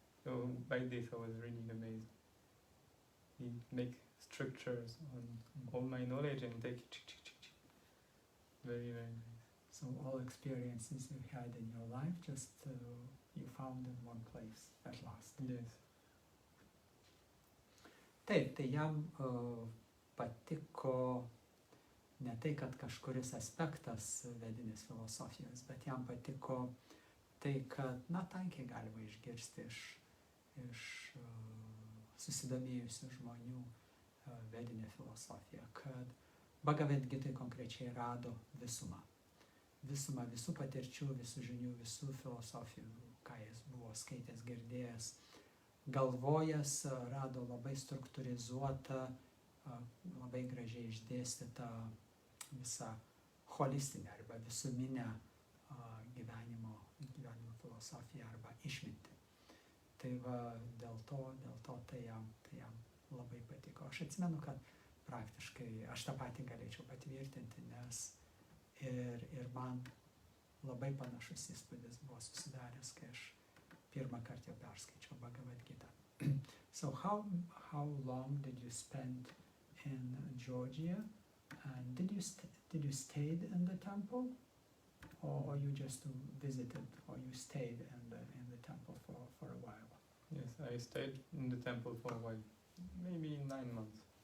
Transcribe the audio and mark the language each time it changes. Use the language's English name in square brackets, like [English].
[English] So by this I was really amazed. He make structures on all my knowledge and take very, very nice. So all experiences you had in your life, just you found in one place at last. Yes. [Lithuanian] Taip, tai jam patiko ne tai, kad kažkuris aspektas vedinės filosofijos, bet jam patiko tai, kad, tankiai galima išgirsti iš susidomėjusių žmonių vedinę filosofiją, kad Bhagavad Gita konkrečiai rado visumą. Visumą visų patirčių, visų žinių, visų filosofijų, ką jis buvo skaitęs, girdėjęs, galvojęs, rado labai struktūrizuotą, labai gražiai išdėstytą visą holistinę arba visuminę gyvenimo filosofiją arba išmintį. Tai va, dėl to tai jam labai patiko. Aš atsimenu, kad praktiškai aš tą patį galėčiau patvirtinti, nes ir man labai panašus įspūdis buvo susidaręs, kai aš pirmą kartą jau perskaičiau Bhagavad Gita. [English] So how long did you spend in Georgia? And did you stay in the temple, or you just visited, or you stayed in the temple for a while? Yes, I stayed in the temple for a while, maybe 9 months.